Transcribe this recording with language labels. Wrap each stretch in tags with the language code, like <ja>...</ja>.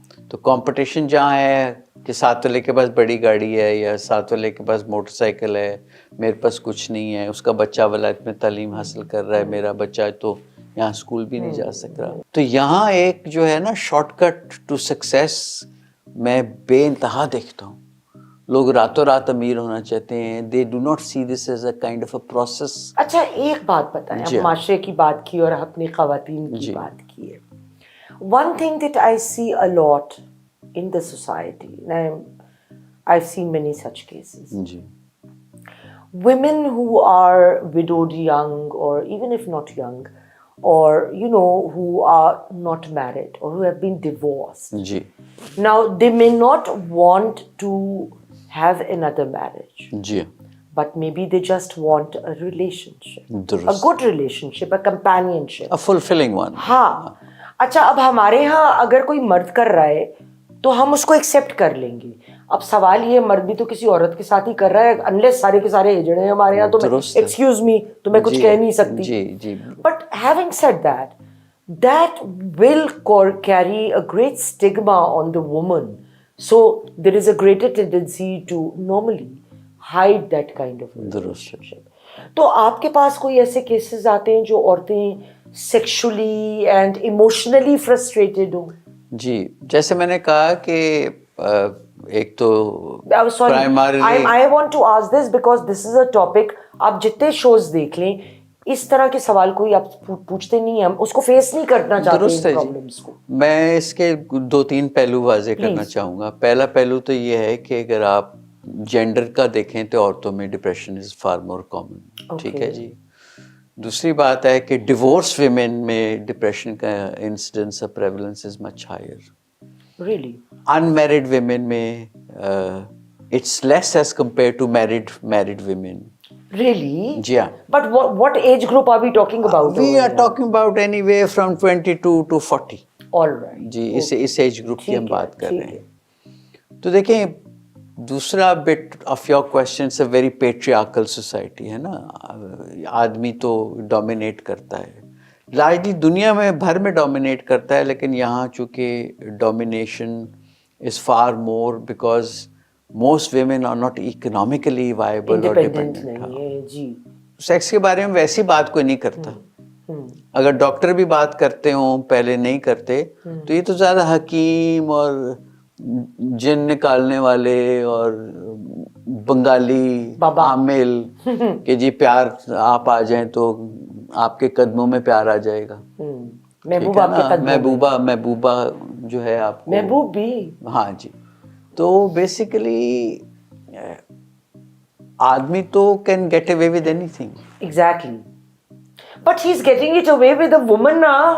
<ur>تو کمپٹیشن جہاں ہے کہ ساتھ والے کے پاس بڑی گاڑی ہے یا ساتھ والے کے پاس موٹر سائیکل ہے, میرے پاس کچھ نہیں ہے, اس کا بچہ ولایت میں تعلیم حاصل کر رہا ہے, میرا بچہ تو یہاں اسکول بھی نہیں جا سک رہا. تو یہاں ایک جو ہے نا شارٹ کٹ ٹو سکسیس میں بے انتہا دیکھتا ہوں. لوگ راتوں رات امیر ہونا چاہتے ہیں.</ur> <en>They do not see this as a kind of a process.</en> <ur>اچھا ایک بات بتائیں, ہم معاشرے کی بات کی اور اپنی خواتین کی بات کی ہے.</ur> <en>One thing that I see a lot in the society, and I've seen many such cases.</en> <ur>جی.</ur> <en>Women who are widowed young, or even if not young, or you know, who are not married or who have been divorced.</en> <ur>جی.</ur> <en>Now they may not want to have another marriage.</en> <ur>جی.</ur> <en>But maybe they just want a relationship.</en> <ur>درست.</ur> <en>A good relationship, a companionship. A fulfilling one.</en> <ur>ہاں. اچھا اب ہمارے یہاں اگر کوئی مرد کر رہا ہے تو ہم اس کو ایکسیپٹ کر لیں گے. اب سوال یہ, مرد بھی تو کسی عورت کے ساتھ ہی کر رہا ہے, انلیس سارے کے سارے ایجنٹ ہیں ہمارے یہاں, تو</ur> <en>excuse me,</en> <ur>تو میں کچھ کہہ نہیں سکتی. جی جی.</ur> <en>But having said that will carry a great stigma on the woman So there is a greater tendency to normally hide that kind of relationship.</en> <ur>تو آپ کے پاس کوئی ایسے کیسز آتے ہیں جو عورتیں</ur> <en>sexually and emotionally frustrated</en> <ur>ہوں؟ جی جیسے میں نے کہا کہ ایک تو</ur> <en>I want to ask this because this is a topic</en> <ur>آپ جتنے شوز دیکھ لیں اس طرح کے سوال کوئی آپ پوچھتے نہیں ہیں, اس کو فیس نہیں کرنا چاہتے درست ہے پرابلمس کو. میں اس کے 2-3 پہلو واضح کرنا چاہوں گا. پہلا پہلو تو یہ ہے کہ اگر آپ جینڈر کا دیکھیں تو عورتوں میں depression</ur> <en>is far more common,</en> <ur>ٹھیک ہے جی. دوسری بات ہے کہ ڈیورس ویمن میں ڈپریشن کا انسیڈنس اور پریولنس</ur> <en>Is much higher. Really? Unmarried women</en> <ur>میں</ur> <en>it's less as compared to married women. Really? Yeah. But what age group are we talking about? We are talking about anywhere from 22 to 40. All right.</en> <ur>جی اس age group کی ہم بات کر رہے ہیں. تو دیکھیں دوسرا</ur> <en>bit of your question a very patriarchal society</en> <ur>ہے نا, آدمی تو ڈومینیٹ کرتا ہے لارجلی دنیا میں بھر میں ڈومینیٹ کرتا ہے, لیکن یہاں چونکہ</ur> <en>Domination is far more because most women are not economically viable اور dependent.</en> <ur>سیکس کے بارے میں ویسی بات کوئی نہیں کرتا. اگر ڈاکٹر بھی بات کرتے ہوں, پہلے نہیں کرتے, تو یہ تو زیادہ حکیم اور جن نکالنے والے اور بنگالی عامل کہ جی پیار آپ آ جائیں تو آپ کے قدموں میں پیار آ جائے گا. محبوبہ جو ہے آپ کو محبوب بھی, ہاں جی.</ur> <en>تو بیسیکلی</en> <ur>آدمی تو</ur> <en>Can get away with any thing. Exactly. But he's getting it away with a woman now.</en>